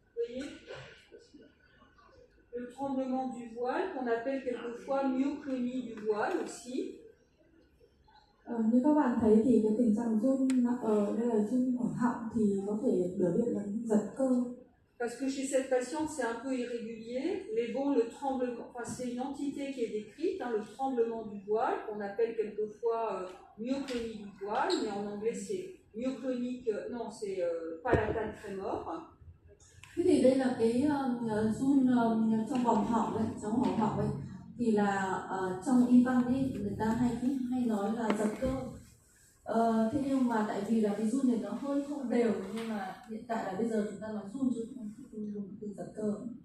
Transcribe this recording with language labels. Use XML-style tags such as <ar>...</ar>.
<fr>Vous voyez le tremblement du voile, qu'on appelle quelquefois myoclonie du voile aussi.</fr> <vi>Như các bạn thấy thì cái tình trạng run ở đây là run ở họng thì có thể biểu hiện là giật cơ.</vi> <fr>Parce que chez cette patiente, c'est un peu irrégulier, mais bon, le tremblement, enfin, c'est une entité qui est décrite, hein, le tremblement du voile, qu'on appelle quelquefois myoclonie du voile, mais en anglais c'est myoclonique, non, c'est palatale tremor.</fr> <vi>Thế thì đây là cái run trong vòng họng đấy, trong hầu họng ấy, thì là trong y văn ấy người ta hay nói là giật cơ. Thế nhưng mà tại vì là cái run này nó hơi không đều, nhưng mà hiện tại là bây giờ chúng ta nói run chứ không dùng từ giật cơ.</vi>